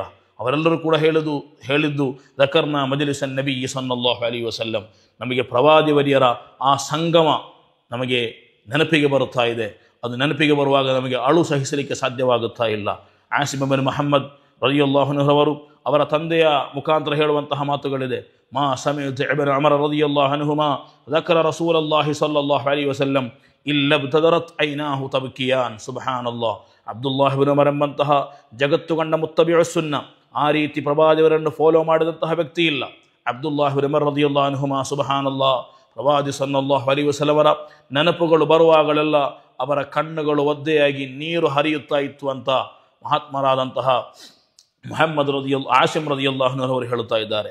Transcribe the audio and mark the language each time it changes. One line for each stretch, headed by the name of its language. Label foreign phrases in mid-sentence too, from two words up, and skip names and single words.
Kannada: ಅವರೆಲ್ಲರೂ ಕೂಡ ಹೇಳಿದ್ದು
Arabic: ذكرنا مجلس النبي صلى الله عليه وسلم,
Kannada: ನಮಗೆ ಪ್ರವಾದಿ ವರಿಯರ ಆ ಸಂಗಮ ನಮಗೆ ನೆನಪಿಗೆ ಬರುತ್ತಾ ಇದೆ. ಅದು ನೆನಪಿಗೆ ಬರುವಾಗ ನಮಗೆ ಅಳು ಸಹಿಸಲಿಕ್ಕೆ ಸಾಧ್ಯವಾಗುತ್ತಾ ಇಲ್ಲ. ಆಸಿಮ್ ಇಬ್ನ್ ಮುಹಮ್ಮದ್
Arabic: رضي الله عنه
Kannada: ಅವರು ಅವರ ತಂದೆಯ ಮುಖಾಂತರ ಹೇಳುವಂತಹ ಮಾತುಗಳಿದೆ,
Arabic: ما سمعت ابن عمر رضي الله عنهما ذكر رسول الله صلى الله عليه وسلم إلا ابتدرت عيناه تبكيان.
Kannada: ಸುಬ್ಹಾನಲ್ಲಾಹ್. ಅಬ್ದುಲ್ಲಾಹ್ ಇಬ್ನ್ ಉಮರ್ ಎಂಬಂತಹ ಜಗತ್ತು ಕಂಡ
Arabic: متبع السنة,
Kannada: ಆ ರೀತಿ ಪ್ರವಾದಿಯವರನ್ನು ಫಾಲೋ ಮಾಡಿದಂತಹ ವ್ಯಕ್ತಿ ಇಲ್ಲ. ಅಬ್ದುಲ್ಲಾಹ್ ಇಬ್ನ್ ಉಮರ್
Arabic: رضي الله عنهما سبحان الله,
Kannada: ಪ್ರವಾದಿ
Arabic: صلى الله عليه وسلم
Kannada: ನೆನಪುಗಳು ಬರುವಾಗಲೆಲ್ಲ ಅವರ ಕಣ್ಣುಗಳು ಒದ್ದೆಯಾಗಿ ನೀರು ಹರಿಯುತ್ತಾ ಇತ್ತು ಅಂತ ಮಹಾತ್ಮರಾದಂತಹ ಮುಹಮ್ಮದ್ ಆಸಿಮ್
Arabic: رضي الله عنه
Kannada: ಅವರು ಹೇಳುತ್ತಾ ಇದ್ದಾರೆ.